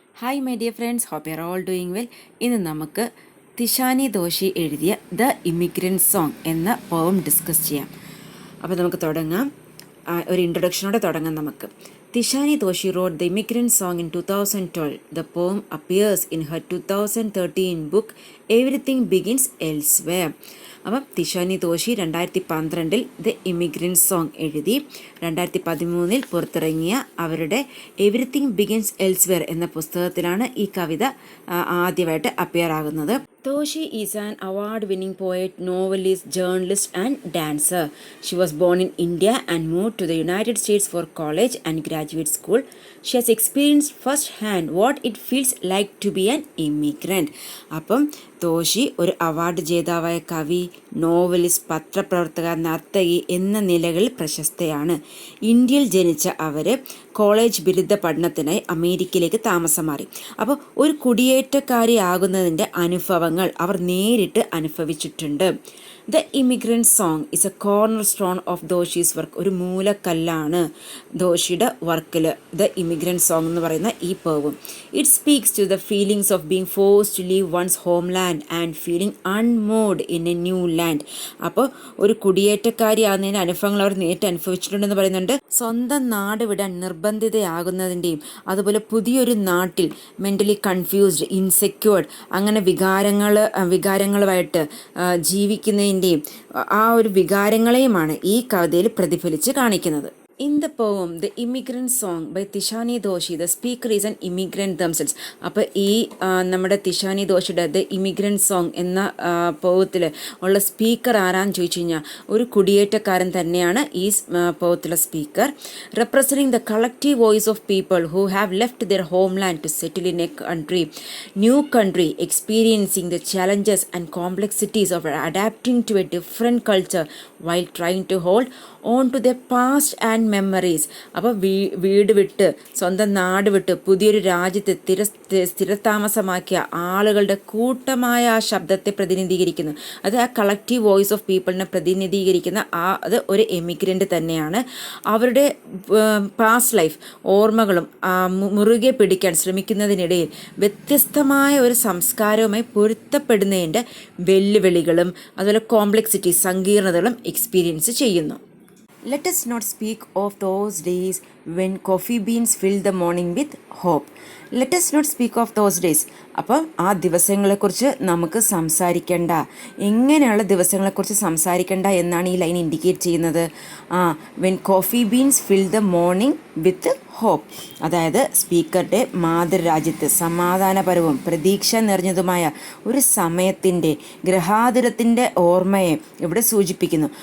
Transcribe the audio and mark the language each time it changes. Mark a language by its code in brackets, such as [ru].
[en] Hi my dear friends, hope you are all doing well. [ml] ഇന്ന് നമുക്ക് തിഷാനി ദോഷി എഴുതിയ the immigrant song എന്ന പോം ഡിസ്കസ് ചെയ്യാം. അപ്പോൾ നമുക്ക് തുടങ്ങാം. ഒരു ഇൻട്രൊഡക്ഷനോടെ തുടങ്ങാം നമുക്ക്. [en] Tishani Doshi wrote the immigrant song in 2012. The poem appears in her 2013 book Everything Begins Elsewhere. [ml] അപ്പം തിഷാനി ദോഷി 2012 ദ ഇമിഗ്രൻറ്റ് സോങ് എഴുതി 2013 പുറത്തിറങ്ങിയ അവരുടെ എവറിത്തിങ് ബിഗിൻസ് എൽസ്വെയർ എന്ന പുസ്തകത്തിലാണ് ഈ കവിത ആദ്യമായിട്ട് അപ്പിയർ ആകുന്നത്. [en] Doshi is an award-winning poet, novelist, journalist and dancer. She was born in India and moved to the United States for college and graduate school. She has experienced firsthand what it feels like to be an immigrant. [ml] അപ്പം ദോഷി ഒരു award ജേതാവായ കവി, novelist, പത്രപ്രവർത്തക, നർത്തകി എന്ന നിലകളിൽ പ്രശസ്തയാണ്. ഇന്ത്യയിൽ ജനിച്ച അവർ കോളേജ് ബിരുദ പഠനത്തിനായി അമേരിക്കയിലേക്ക് താമസം മാറി. അപ്പോൾ ഒരു കുടിയേറ്റക്കാരിയാകുന്നതിൻ്റെ അനുഭവങ്ങൾ അവർ നേരിട്ട് അനുഭവിച്ചിട്ടുണ്ട്. [en] The immigrant song is a cornerstone of Doshi's work. [ml] ഒരു മൂലക്കല്ലാണ് ദോഷിയുടെ വർക്കിൽ ദ ഇമിഗ്രൻറ്റ് സോങ് എന്ന് പറയുന്ന ഈ പോവും. [en] It speaks to the feelings of being force to leave one's homeland and feeling unmoored in a new land. [ml] അപ്പോൾ ഒരു കുടിയേറ്റക്കാരിയാകുന്നതിൻ്റെ അനുഭവങ്ങൾ അവർ നേരിട്ട് അനുഭവിച്ചിട്ടുണ്ടെന്ന് പറയുന്നുണ്ട്. സ്വന്തം നാട് വിടാൻ നിർബന്ധിതയാകുന്നതിൻ്റെയും അതുപോലെ പുതിയൊരു നാട്ടിൽ [en] mentally confused, insecured, [ml] അങ്ങനെ വികാരങ്ങളുമായിട്ട് ജീവിക്കുന്നതിൻ്റെയും ആ ഒരു വികാരങ്ങളെയുമാണ് ഈ കവിതയിൽ പ്രതിഫലിച്ച് കാണിക്കുന്നത്. [en] In the poem, The Immigrant Song by Tishani Doshi, the speaker is an immigrant themselves. [ml] അപ്പോൾ ഈ നമ്മുടെ തിഷാനി ദോഷിയുടെ ദ ഇമിഗ്രൻറ്റ് സോങ് എന്ന പോവത്തിൽ ഉള്ള സ്പീക്കർ ആരാന്ന് ചോദിച്ചു കഴിഞ്ഞാൽ ഒരു കുടിയേറ്റക്കാരൻ തന്നെയാണ് ഈ പോവത്തിലെ speaker. [en] Representing the collective voice of people who have left their homeland to settle in a new country, experiencing the challenges and complexities of adapting to a different culture while trying to hold on to the past and memories. [ml] അപ്പോൾ വീട് വിട്ട് സ്വന്തം നാട് വിട്ട് പുതിയൊരു രാജ്യത്ത് സ്ഥിരതാമസമാക്കിയ ആളുകളുടെ കൂട്ടമായ ആ ശബ്ദത്തെ പ്രതിനിധീകരിക്കുന്നു. അത് ആ [en] collective voice of പീപ്പിളിനെ [ml] പ്രതിനിധീകരിക്കുന്ന അത് ഒരു എമിഗ്രൻ്റ് തന്നെയാണ്. അവരുടെ പാസ്റ്റ് ലൈഫ് ഓർമ്മകളും മുറുകെ പിടിക്കാൻ ശ്രമിക്കുന്നതിനിടയിൽ വ്യത്യസ്തമായ ഒരു സംസ്കാരവുമായി പൊരുത്തപ്പെടുന്നതിൻ്റെ വെല്ലുവിളികളും അതുപോലെ കോംപ്ലക്സിറ്റി, സങ്കീർണതകളും എക്സ്പീരിയൻസ് ചെയ്യുന്നു. [en] Let us not speak of those days when coffee beans filled the morning with hope. Let us not speak of those days. [ml] അപ്പം ആ ദിവസങ്ങളെക്കുറിച്ച് നമുക്ക് സംസാരിക്കേണ്ട, എങ്ങനെയുള്ള ദിവസങ്ങളെക്കുറിച്ച് സംസാരിക്കേണ്ട എന്നാണ് ഈ ലൈൻ ഇൻഡിക്കേറ്റ് ചെയ്യുന്നത്. [en] When coffee beans fill the morning with hope. [ml] അതായത് സ്പീക്കറുടെ മാതൃരാജ്യത്ത് സമാധാനപരവും പ്രതീക്ഷ നിറഞ്ഞതുമായ ഒരു സമയത്തിൻ്റെ ഗ്രഹാതുരത്തിൻ്റെ ഓർമ്മയെ ഇവിടെ സൂചിപ്പിക്കുന്നു.